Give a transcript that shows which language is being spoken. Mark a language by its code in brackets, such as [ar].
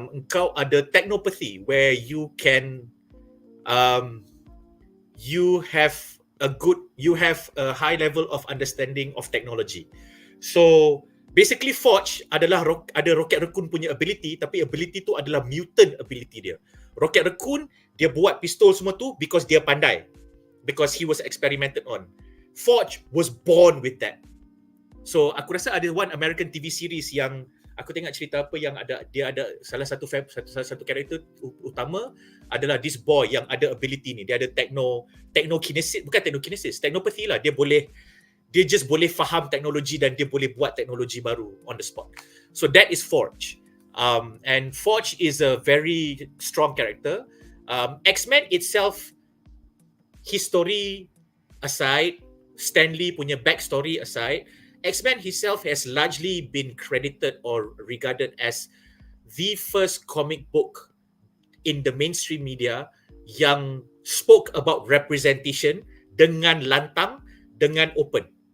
[ms] Kau ada [en] technopathy where you can you have a high level of understanding of technology. So basically [ms] Forge adalah ada Rocket Raccoon punya ability, tapi ability tu adalah mutant ability dia. Rocket Raccoon dia buat pistol semua tu because dia pandai, [en] because he was experimented on. Forge was born with that. [ms] So aku rasa ada [en] one American TV series [ms] yang aku tengok cerita apa yang dia ada salah satu karakter utama adalah [en] this boy [ms] yang ada ability ni. Dia ada technokinesis, bukan technokinesis, technopathy lah. Dia just boleh faham teknologi dan dia boleh buat teknologi baru [en] on the spot. So that is Forge. And Forge is a very strong character. X-Men itself, his story aside, Stan Lee punya backstory aside, X-Men himself has largely been credited or regarded as the first comic book in the mainstream media yang spoke about representation [ms] dengan lantang, dengan open.